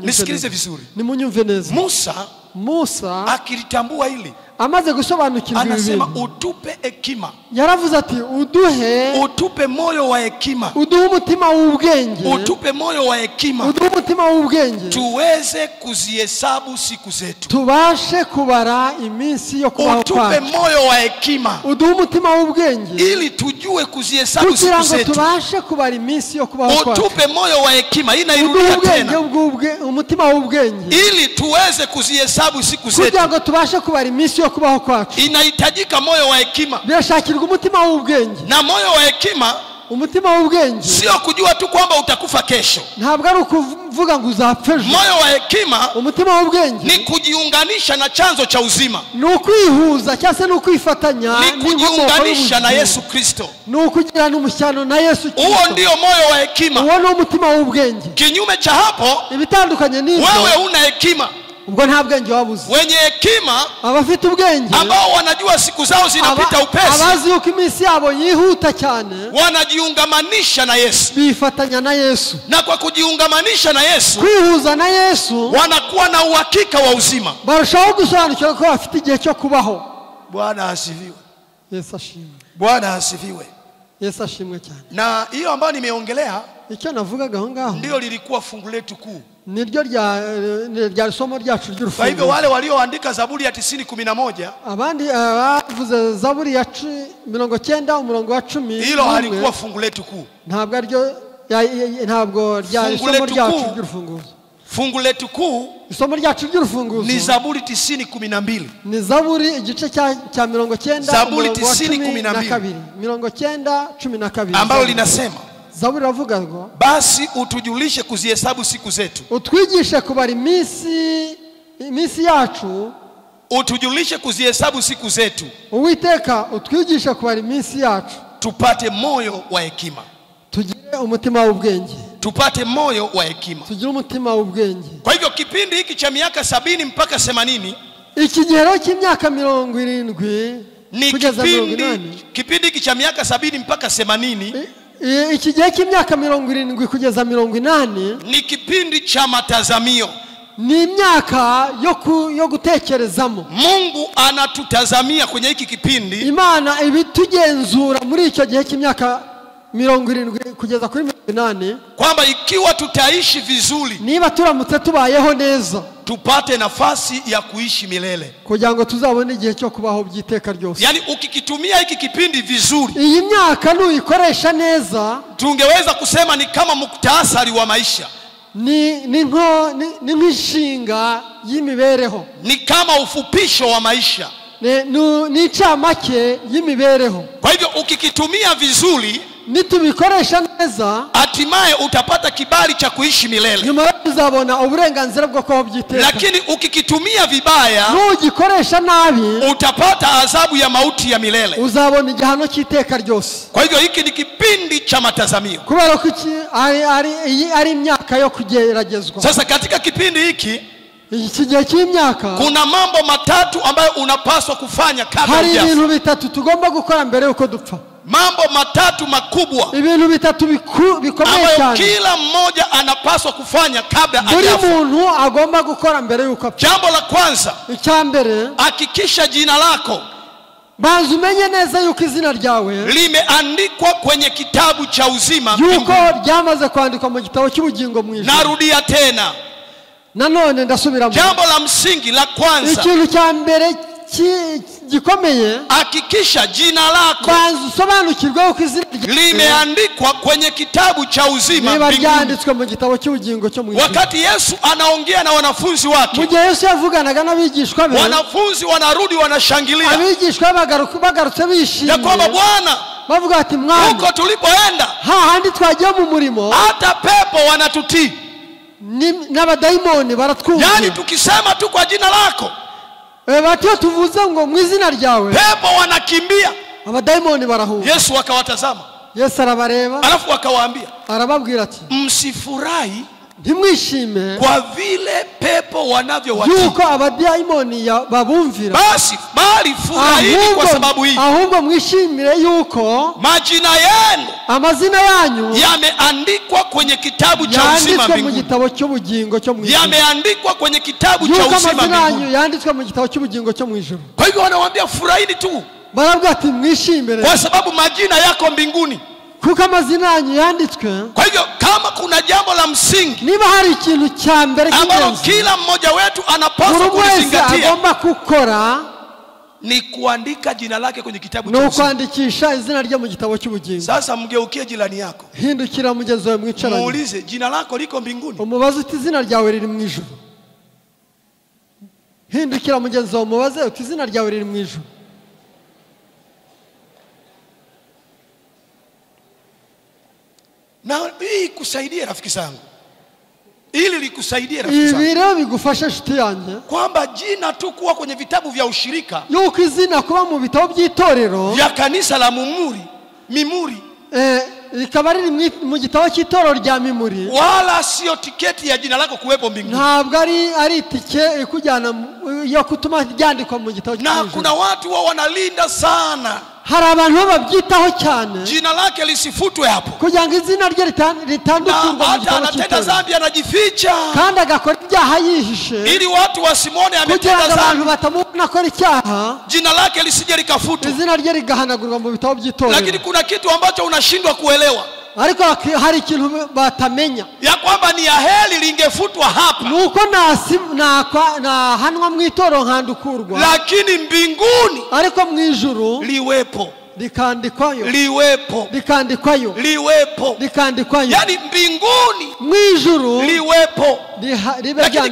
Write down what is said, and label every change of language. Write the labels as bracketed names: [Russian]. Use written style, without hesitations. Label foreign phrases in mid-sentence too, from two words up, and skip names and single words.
[Swahili] nisikilize vizuri. [Kinyarwanda] ni munyumve neza. Musa [Swahili] akilitambua hili [Kinyarwanda] amaze gusobanukirwa [Swahili] anasema utupe hekima, [Kinyarwanda] yaravuze ati [Swahili] utupe moyo wa hekima, [Kinyarwanda] uduhe umutima w'ubwenge, [Swahili] utupe moyo wa hekima, [Kinyarwanda] uduhe umutima w'ubwenge, [Swahili] tuweze kuzihesabu siku zetu, [Kinyarwanda] tubashe kubara iminsi yo kubaho kwacu. [Swahili] utupe moyo wa hekima, [Kinyarwanda] uduhe umutima w'ubwenge, [Swahili] ili tujue kuzihesabu siku zetu, [Kinyarwanda] kugira ngo tubashe kubara iminsi yo kubaho kwacu. [Swahili] utupe moyo wa hekima, inairudia tena, [Kinyarwanda] umutima w'ubwenge, [Swahili] ili tuweze kuzihesabu siku zetu, [Kinyarwanda] kugira ngo tubashe kubara iminsi yo kubaho kwacu. [Swahili] inahitajika moyo wa hekima, [Kinyarwanda] birashakirwa umutima w'ubwenge. [Swahili] na moyo wa hekima [Kinyarwanda] umutima w'ubwenge [Swahili] sio kujua tu kwamba utakufa kesho, [Kinyarwanda] ntabwo ari ukuvuga ngo uzapfa ejo. [Swahili] moyo wa hekima [Kinyarwanda] umutima w'ubwenge [Swahili] ni kujiunganisha na chanzo cha uzima, [Kinyarwanda] ni ukwihuza cyangwa se ni ukwifatanya, [Swahili] ni kujiunganisha na Yesu Kristo, [Kinyarwanda] ni ukugirana umushyano na Yesu Kristo. [Swahili] huo ndio moyo wa hekima. [Kinyarwanda] uwo ni umutima w'ubwenge. [Swahili] Kinyume cha hapo, [Kinyarwanda] ibitandukanye n'ibyo, [Swahili] wewe una hekima. [Kinyarwanda] ubwo nta bwenge wabuze. [Swahili] Wenye hekima [Kinyarwanda] abafite ubwenge [Swahili] ambao wanajua siku zao zinapita upesi, [Kinyarwanda] abazi yuko iminsi yabo yihuta cyane, [Swahili] wanajiungamanisha na Yesu, [Kinyarwanda] bifatanya na Yesu, [Swahili] na kwa kujiungamanisha na Yesu, [Kinyarwanda] kwihuza na Yesu, [Swahili] wanakuwa na uhakika wa uzima. [Kinyarwanda] barushaho gusobanukirwa ko bafite igihe cyo kubaho. [Swahili] Bwana asifiwe. [Kinyarwanda] Yesu ashimwe. [Swahili] Bwana asifiwe. [Kinyarwanda] Yesu ashimwe cyane. [Swahili] Na hiyo ambayo nimeongelea [Kinyarwanda] icyo navugaga aho ngaho [Swahili] ndio lilikuwa fungu letu kuu, [Kinyarwanda] niryo rya somo ryacu ry'urufunguzo. [Swahili] Kwa hivyo wale walioandika Zaburi ya 90:11, [Kinyarwanda] abandi bavuze Zaburi ya 90 umurongo wa 10, [Swahili] hilo halikuwa fungu letu kuu, [Kinyarwanda] ntabwo rya somo ryacu ry'urufunguzo. [Swahili] Fungu letu kuu [Kinyarwanda] isomo ryacu ry'urufunguzo [Swahili] ni Zaburi 90:12, [Kinyarwanda] ni Zaburi igice cya 90, [Swahili] Zaburi 90:12, 90:12, ambalo linasema, [Kinyarwanda] Zaburi ravuga ngo, [Swahili] basi utujulishe kuzihesabu siku zetu, [Kinyarwanda] utwigishe kubara iminsi yacu, [Swahili] utujulishe kuzihesabu siku zetu, [Kinyarwanda] Uwiteka utwigishe kubara iminsi yacu, [Swahili] tupate moyo wa hekima, [Kinyarwanda] tugire umutima w'ubwenge, [Swahili] tupate moyo wa hekima, [Kinyarwanda] tugire umutima w'ubwenge. [Swahili] Kwa hivyo kipindi hiki cha miaka 70 mpaka 80, [Kinyarwanda] ikigero cy'imyaka 70 ni kugeza 80, [Swahili] kipindi hiki cha miaka 70 mpaka 80, [Kinyarwanda] ikigihe cy'imyaka 70 kugeza 80, [Swahili] ni kipindi cha matazamio, [Kinyarwanda] ni imyaka yo gutekerezamo. [Swahili] Mungu anatutazamia kwenye hiki kipindi, [Kinyarwanda] Imana ibitugenzura muri icyo gihe cy'imyaka 70 kugeza kuri 80, [Swahili] kwamba ikiwa tutaishi vizuri, [Kinyarwanda] niba turamutse tubayeho neza, [Swahili] tupate nafasi ya kuishi milele, [Kinyarwanda] kugira ngo tuzabone igihe cyo kubaho by'iteka ryose. [Swahili] Yani ukikitumia hiki kipindi vizuri, [Kinyarwanda] iyi myaka nuyikoresha neza, [Swahili] tungeweza kusema ni kama muktasari wa maisha, [Kinyarwanda] ni nk'inshinga y'imibereho, [Swahili] ni kama ufupisho wa maisha, [Kinyarwanda] ni icamake y'imibereho. [Swahili] Kwa hivyo ukikitumia vizuri, [Kinyarwanda] nitubikoresha neza, [Swahili] hatimaye utapata kibali cha kuishi milele, [Kinyarwanda] nyuma uzabona uburenganzira bwo kubaho by'iteka. [Swahili] Lakini ukikitumia vibaya, [Kinyarwanda] nugikoresha nabi, [Swahili] utapata adhabu ya mauti ya milele, [Kinyarwanda] uzabona igihano cy'iteka ryose. [Swahili] Kwa hivyo hiki ni kipindi cha matazamio, [Kinyarwanda] kubera ko ari imyaka yo kugeragezwa. [Swahili] Sasa katika kipindi hiki, [Kinyarwanda] iki gihe cy'imyaka, [Swahili] kuna mambo matatu ambayo unapaswa kufanya kabla [Kinyarwanda] hari ibintu bitatu tugomba gukora mbere yuko dupfa. [Swahili] Mambo matatu makubwa, [Kinyarwanda] ibintu bitatu bikomeye cyane, [Swahili] kila mmoja anapaswa kufanya kabla hajafa. [Kinyarwanda] Buri muntu agomba gukora mbere yuko apfa. [Swahili] Jambo la kwanza, [Kinyarwanda] icyambere, [Swahili] hakikisha jina lako, [Kinyarwanda] banza umenye neza yuko izina ryawe [Swahili] limeandikwa kwenye kitabu cha uzima, [Kinyarwanda] yuko ryamaze kwandikwa mu gitabo cy'ubugingo mu ijuru. [Swahili] Narudia tena, [Kinyarwanda] nanone ndasubiramo, [Swahili] jambo la msingi la kwanza, [Kinyarwanda] ikintu cya mbere gikomeye, [Swahili] hakikisha jina lako, [Kinyarwanda] banza usobanukirwe uko izina [Swahili] limeandikwa kwenye kitabu cha uzima, [Kinyarwanda] niba ryanditswe mu gitabo cy'ubugingo cyo mu ijuru. [Swahili] Wakati Yesu anaongea na wanafunzi wake, [Kinyarwanda] mu gihe Yesu yavuganaga n'abigishwa be, [Swahili] wanafunzi wanarudi wanashangilia, [Kinyarwanda] abigishwa bagarutse bishimye, [Swahili] ya kwamba Bwana, [Kinyarwanda] bavuga ati Mwana, [Swahili] huko tulipoenda [Kinyarwanda] hahandi twagiye mu murimo, [Swahili] hata pepo wanatutii, [Kinyarwanda] n'abadayimoni baratwumva. [Swahili] Yani tukisema tu kwa jina lako, [Kinyarwanda] Batiyo tuvuze ngo mu izina ryawe [Swahili] pepo wanakimbia. [Kinyarwanda] abadayimoni barahunga. [Swahili] Yesu akawatazama. [Kinyarwanda] Yesu arabareba. [Swahili] Alafu akawaambia, [Kinyarwanda] arababwira ati [Swahili] msifurahi [Kinyarwanda] ntimwishime [Swahili] kwa vile pepo wanavyowatii, [Kinyarwanda] yuko abadayimoni babumvira, [Swahili] basi bali furahini kwa sababu hii, [Kinyarwanda] ahubwo mwishimire yuko [Swahili] majina yenu [Kinyarwanda] amazina yanyu [Swahili] yameandikwa kwenye kitabu cha uzima mbinguni. [Kinyarwanda] mu gitabo cy'ubugingo cyo mu ijuru. [Swahili] Yameandikwa kwenye kitabu cha uzima mbinguni. [Kinyarwanda] Yanditswe mu gitabo cy'ubugingo cyo mu ijuru. [Swahili] Kwa hivyo wanawaambia furahini tu, [Kinyarwanda] barabwira ati mwishimire [Swahili] kwa sababu majina yako mbinguni, [Kinyarwanda] kuko amazina yanyu yanditswe. [Swahili] Kwa hivyo kama kuna jambo la msingi, [Kinyarwanda] niba hari ikintu cya mbere [Swahili] ambalo kila mmoja wetu anapaswa kuzingatia, [Kinyarwanda] agomba gukora, [Swahili] ni kuandika jina lake kwenye kitabu cha uzima. [Kinyarwanda] No kuandikisha izina rye mu gitabo cy'ubugingo. [Swahili] Sasa mgeukie jirani yako, [Kinyarwanda] hindukira mugenzi wawe mwicaranye, [Swahili] muulize, jina lako liko mbinguni? [Kinyarwanda] Umubaze uti izina ryawe riri mu ijuru. Hindukira mugenzi wawe umubaze uti izina ryawe riri mu ijuru. [Swahili] Na hii kusaidia rafiki zangu, ili likusaidie rafiki zangu, [Kinyarwanda] ibi rero bigufasha shiti yanjye, [Swahili] kwamba jina tu kuwa kwenye vitabu vya ushirika, [Kinyarwanda] yuko izina kuba mu bitabo by'itorero [Swahili] vya kanisa la Mimuri, [Kinyarwanda] rikaba riri mu gitabo cy'itorero rya Mimuri, [Swahili] wala sio tiketi ya jina lako kuwepo mbinguni. [Kinyarwanda] Ntabwo ari tike ikujyana yo kutuma ryandikwa mu gitabo cy'ijuru. [Swahili] Na kuna watu wao wanalinda sana, [Kinyarwanda] hari abantu babyitaho cyane, [Swahili] jina lake lisifutwe hapo, [Kinyarwanda] kugira ngo izina rye ritandukirwe mu gitabo [Swahili] anatenda dhambi, anajificha, [Kinyarwanda] kandi agakora ibyaha yihishe, [Swahili] ili watu wasimone ametenda dhambi, [Kinyarwanda] abantu batamubona akora icyaha, [Swahili] jina lake lisije likafutwa, [Kinyarwanda] izina rye rigahanagurwa mu bitabo by'itorero. [Swahili] Lakini kuna kitu ambacho unashindwa kuelewa, [Kinyarwanda] ariko hari ikintu batamenya, [Swahili] ya kwamba ni aheri lingefutwa hapa, [Kinyarwanda] nuko nahanwa mu itorero nkandukurwa, [Swahili] lakini mbinguni, [Kinyarwanda] ariko mu ijuru [Swahili] liwepo, [Kinyarwanda] likandikwayo, [Swahili] likandikwayo, yani mbinguni [Kinyarwanda] mu ijuru [Swahili] liwepo, lakini